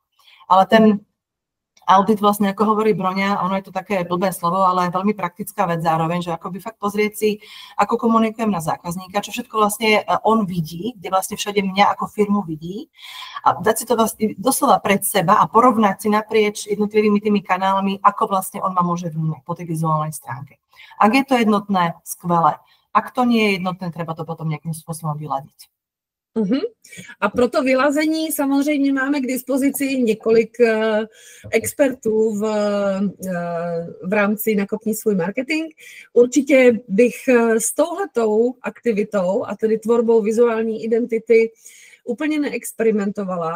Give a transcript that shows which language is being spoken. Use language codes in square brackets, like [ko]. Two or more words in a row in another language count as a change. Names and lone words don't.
[sk] Ale ten audit vlastne, ako hovorí Broňa, ono je to také blbé slovo, ale veľmi praktická vec zároveň, že akoby fakt pozrieť si, ako komunikujem na zákazníka, čo všetko vlastne on vidí, kde vlastne všade mňa ako firmu vidí a dať si to vlastne doslova pred seba a porovnať si naprieč jednotlivými tými kanálmi, ako vlastne on ma môže vnímať po tej vizuálnej stránke. Ak je to jednotné, skvelé. Ak to nie je jednotné, treba to potom nejakým spôsobom vyladiť. [cs] A pro to vylazení samozřejmě máme k dispozici několik expertů v rámci Nakopni svůj marketing. Určitě bych s touhletou aktivitou, a tedy tvorbou vizuální identity, úplně neexperimentovala.